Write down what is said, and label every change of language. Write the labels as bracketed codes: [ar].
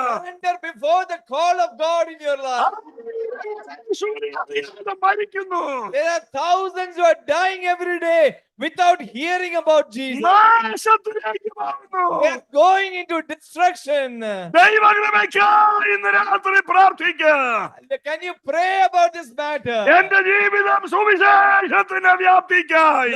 [en] Surrender before the call of God in your life. [ml] യേശുവിനെ അറിയാതെ മരിക്കുന്നു. [en] There are thousands who are dying every day without hearing about Jesus. [ml] നാശത്തിലേക്ക് പോകുന്നു. [en] They are going into destruction. [ml] ദൈവകൃപയ്ക്കായി ഇന്ന് രാത്രി പ്രാർത്ഥിക്കുക. [en] Can you pray about this matter? [ml] എന്റെ ജീവിതം സുവിശേഷത്തിന്റെ വ്യാപ്തിക്കായി.